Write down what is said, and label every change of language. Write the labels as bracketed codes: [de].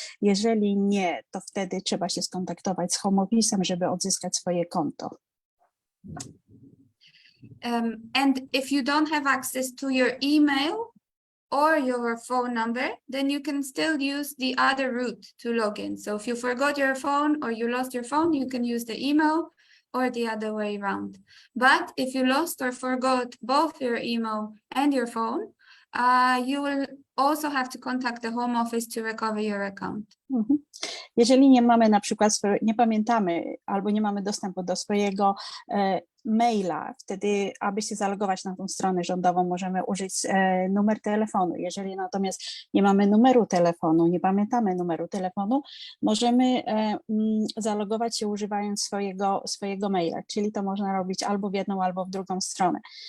[pl] Jeżeli nie, to wtedy trzeba się skontaktować z Home Office'em, żeby odzyskać swoje konto. [en] And if you don't have access to your email or your phone number, then you can still use the other route to log in. So if you forgot your phone or you lost your phone, you can use the email or the other way around. But if you lost or forgot both your email and your phone, you will also have to contact the Home Office to recover your account. [pl] Jeżeli nie mamy na przykład, nie pamiętamy albo nie mamy dostępu do swojego maila, wtedy, aby się zalogować na tą stronę rządową, możemy użyć numer telefonu. Jeżeli natomiast nie mamy numeru telefonu, nie pamiętamy numeru telefonu, możemy zalogować się używając swojego maila, czyli to można robić albo w jedną, albo w drugą stronę.